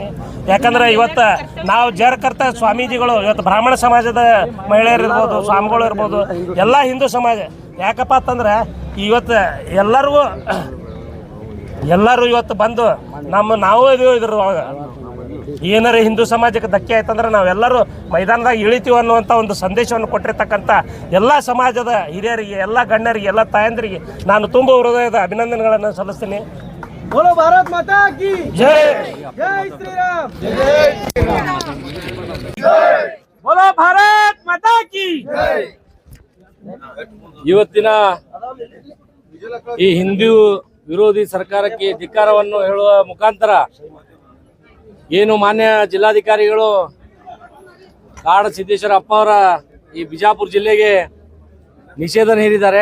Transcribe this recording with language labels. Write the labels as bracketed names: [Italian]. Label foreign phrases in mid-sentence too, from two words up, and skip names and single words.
[Kannada] ಯಾಕಂದರೆ ಇವತ್ತು ನಾವು ಜಾರಕರ್ತ ಸ್ವಾಮೀಜಿಗಳು ಇವತ್ತು ಬ್ರಾಹ್ಮಣ ಸಮಾಜದ ಮಹಿಳೆಯರು ಇರ್ಬೋದು, ಸ್ವಾಮಿಗಳು ಇರ್ಬೋದು, ಎಲ್ಲ ಹಿಂದೂ ಸಮಾಜ ಯಾಕಪ್ಪ ಅಂತಂದ್ರೆ ಇವತ್ತು ಎಲ್ಲರೂ ಇವತ್ತು ಬಂದು ನಾವು ಇದ್ರೊಳಗೆ ಏನಾರ ಹಿಂದೂ ಸಮಾಜಕ್ಕೆ ಧಕ್ಕೆ ಆಯ್ತಂದ್ರೆ ನಾವೆಲ್ಲರೂ ಮೈದಾನದಾಗ ಇಳಿತೀವಿ ಅನ್ನುವಂಥ ಒಂದು ಸಂದೇಶವನ್ನು ಕೊಟ್ಟಿರ್ತಕ್ಕಂಥ ಎಲ್ಲ ಸಮಾಜದ ಹಿರಿಯರಿಗೆ, ಎಲ್ಲ ಗಣ್ಯರಿಗೆ, ಎಲ್ಲ ತಾಯಂದರಿಗೆ ನಾನು ತುಂಬ ಹೃದಯದ ಅಭಿನಂದನೆಗಳನ್ನು ಸಲ್ಲಿಸ್ತೀನಿ. [Hindi] बोलो भारत माता की ಜೈ, जय श्री राम, बोलो भारत माता की [Kannada] ಇವತ್ತಿನ ಈ ಹಿಂದೂ ವಿರೋಧಿ ಸರ್ಕಾರಕ್ಕೆ ಧಿಕ್ಕಾರವನ್ನು ಹೇಳುವ ಮುಖಾಂತರ ಏನು ಮಾನ್ಯ ಜಿಲ್ಲಾಧಿಕಾರಿಗಳು ಕಾಡ ಸಿದ್ದೇಶ್ವರ ಅಪ್ಪ ಅವರ ಈ ಬಿಜಾಪುರ ಜಿಲ್ಲೆಗೆ ನಿಷೇಧ ಹೇರಿದ್ದಾರೆ.